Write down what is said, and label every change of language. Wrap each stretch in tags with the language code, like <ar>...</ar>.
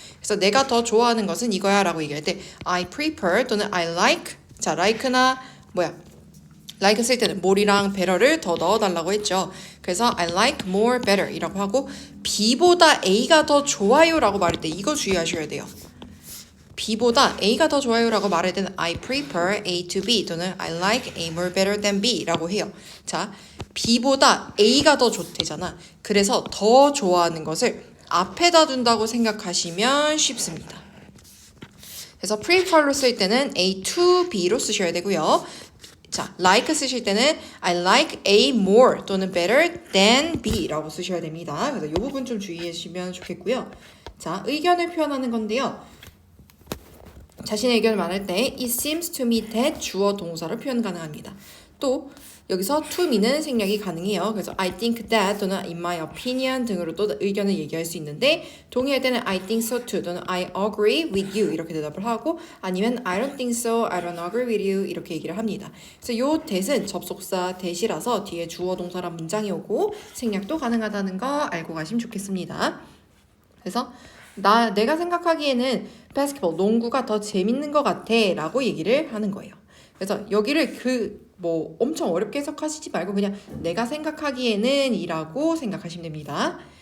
<ko>그래서 내가 더 좋아하는 것은 이거야 라고 얘기할 때</ko> <en>I prefer</en> <ko>또는</ko> <en>I like,</en> <ko>자, like나 like 쓸 때는 more이랑 better를 더 넣어달라고 했죠. 그래서</ko> <en>I like more better</en> <ko>이라고 하고 B보다 A가 더 좋아요 라고 말할 때 이거 주의하셔야 돼요. B보다 A가 더 좋아요 라고 말할 때는</ko> <en>I prefer A to B</en> <ko>또는</ko> <en>I like A more better than B</en> <ko>라고 해요. 자, B보다 A가 더 좋대잖아. 그래서 더 좋아하는 것을 앞에다 둔다고 생각하시면 쉽습니다. 그래서 prefer로 쓸 때는</ko> <en>A to B</en> <ko>로 쓰셔야 되고요. 자, like 쓰실 때는</ko> <en>I like A more</en> <ko>또는</ko> <en>better than B</en> <ko>라고 쓰셔야 됩니다. 그래서 이 부분 좀 주의해 주시면 좋겠고요. 자, 의견을 표현하는 건데요. 자신의 의견을 말할 때</ko> <en>it seems to me that</en> <ko>주어 동사로 표현 가능합니다. 또 여기서</ko> <en>to me</en> <ko>는 생략이 가능해요. 그래서</ko> <en>I think that</en> <ko>또는</ko> <en>in my opinion</en> <ko>등으로 또 의견을 얘기할 수 있는데 동의할 때는</ko> <en>I think so too</en> <ko>또는</ko> <en>I agree with you</en> <ko>이렇게 대답을 하고 아니면</ko> <en>I don't think so, I don't agree with you</en> <ko>이렇게 얘기를 합니다. 그래서 요 that은 접속사 that이라서 뒤에 주어 동사란 문장이 오고 생략도 가능하다는 거 알고 가시면 좋겠습니다. 그래서 내가 생각하기에는 basketball, 농구가 더 재밌는 것 같아 라고 얘기를 하는 거예요. 그래서 여기를 엄청 어렵게 해석하시지 말고 그냥 내가 생각하기에는 이라고 생각하시면 됩니다.</ko>